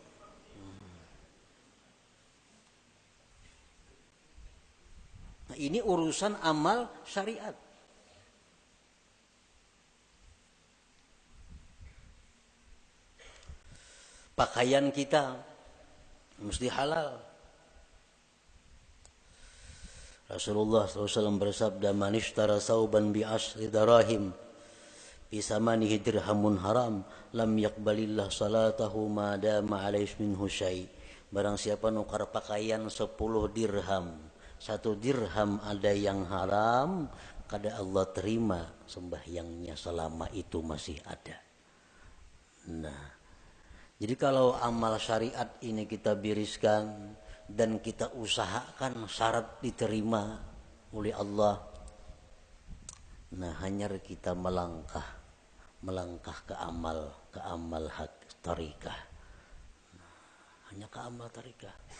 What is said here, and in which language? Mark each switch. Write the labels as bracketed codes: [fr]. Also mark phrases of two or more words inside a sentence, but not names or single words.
[bjn] Nah, ini urusan amal syariat. Pakaian kita mesti halal. Rasulullah SAW bersabda, [ar] "من اشترى ثوبا بعشر دراهم بثمنه درهم حرام، لم يقبل الله صلاته ما دام عليه منه شيء." [bjn] Barang siapa nukar pakaian 10 dirham, 1 dirham ada yang haram, kada Allah terima sembahyangnya selama itu masih ada. Nah, jadi kalau amal syariat ini kita biriskan dan kita usahakan syarat diterima oleh Allah, nah hanya kita melangkah ke amal hak tarikah, hanya ke amal tarikah.